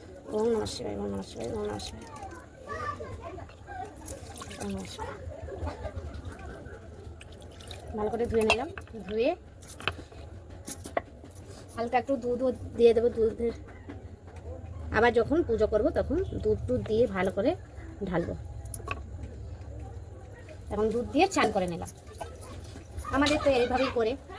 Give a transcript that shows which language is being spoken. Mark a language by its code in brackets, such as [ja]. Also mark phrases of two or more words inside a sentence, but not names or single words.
[sa] ॐ नमः शिवाय, ॐ नमः शिवाय, ॐ नमः शिवाय, ॐ नमः शिवाय। [bn] ভালো করে ধুয়ে নিলাম। ধুয়ে হালকা একটু দুধও দিয়ে দেবো। দুধের আবার যখন পুজো করব তখন দুধ দিয়ে ভালো করে ঢালবো। এখন দুধ দিয়ে চান করে নিলাম। আমাদের তো এইভাবেই করে।